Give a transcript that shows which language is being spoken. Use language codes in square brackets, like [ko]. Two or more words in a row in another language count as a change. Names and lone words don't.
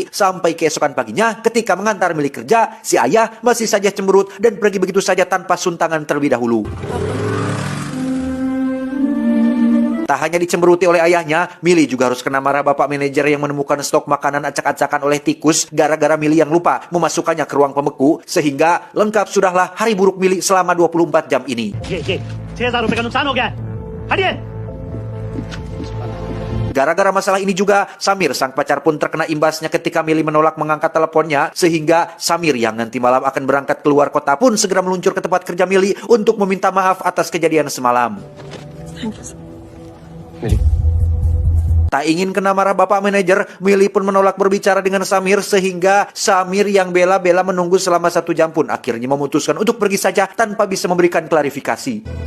[id] Sampai keesokan paginya, ketika mengantar Mili kerja, si ayah masih saja cemberut dan pergi begitu saja tanpa suntangan terlebih dahulu. Tak hanya dicemberuti oleh ayahnya, Mili juga harus kena marah bapak manajer yang menemukan stok makanan acak-acakan oleh tikus gara-gara Mili yang lupa memasukkannya ke ruang pembeku, sehingga lengkap sudahlah hari buruk Mili selama 24 jam ini. [hi] ये 6,000 रुपए का नुकसान हो गया है हटिए. [id] Gara-gara masalah ini juga, Samir sang pacar pun terkena imbasnya ketika Mili menolak mengangkat teleponnya, sehingga Samir yang nanti malam akan berangkat keluar kota pun segera meluncur ke tempat kerja Mili untuk meminta maaf atas kejadian semalam. Tak ingin kena marah bapak manajer, Mili pun menolak berbicara dengan Samir, sehingga Samir yang bela-bela menunggu selama 1 jam pun akhirnya memutuskan untuk pergi saja tanpa bisa memberikan klarifikasi.